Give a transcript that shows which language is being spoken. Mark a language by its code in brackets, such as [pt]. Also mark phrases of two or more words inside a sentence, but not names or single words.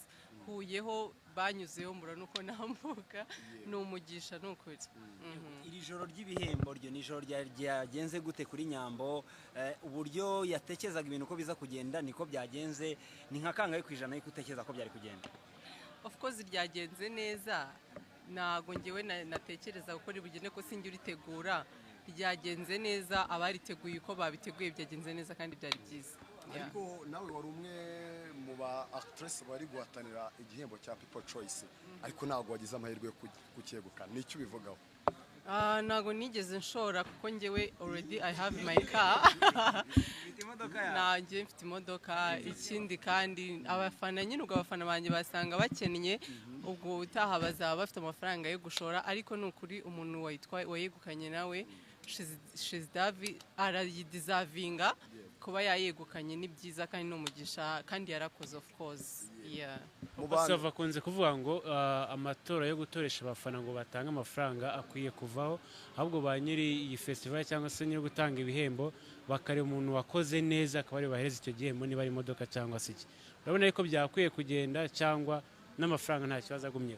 [rw] Huyeho banyuzeho mbura nuko nambuka, ni umugisha n'ukuri. Iri joro ry'ibihembo ryo ni joro ryagenze gute kuri Nyambo? Uburyo yatekerezaga ibintu ko biza kugenda niko byagenze? Ni nka kangahe ku ijana y'uko utekereza ko byari kugenda? [en] Of course [rw] ryagenze neza, ntago ngewe natekereza uko ribugende, ko sinjye uritegura. Ryagenze neza, abariteguye uko babiteguye byagenze neza kandi byari byiza. Ariko nawe wari umwe mu ba actress bari guhatanira igihembo cya People Choice, ariko ntago wagize amahirwe yo kucyegukana. Ni icyo ubivugaho? Ntago nigeze nshora, kuko ngewe [en] already I have my car. [rw] Nanjye mfite imodoka. Ikindi kandi abafana nyine, ubwo abafana banjye basanga bakennye, ubwo utaha bazaba bafite amafaranga yo gushora. Ariko ni ukuri umuntu wayegukanye nawe Shizidavi arayideservinga kuba yayegukanye, ni byiza kandi ni umugisha, kandi yarakoze [en] of course. [rw] Sava kunze kuvuga ngo amatora yo gutoresha abafana ngo batange amafaranga akwiye kuvaho, ahubwo ba nyiri iyi festival cyangwa se nyiri gutanga ibihembo bakareba umuntu wakoze neza, akaba ari bahereza icyo gihembo, niba ari imodoka cyangwa se iki. Urabona ariko byakwiye kugenda, cyangwa n'amafaranga nta kibazo agumyeho?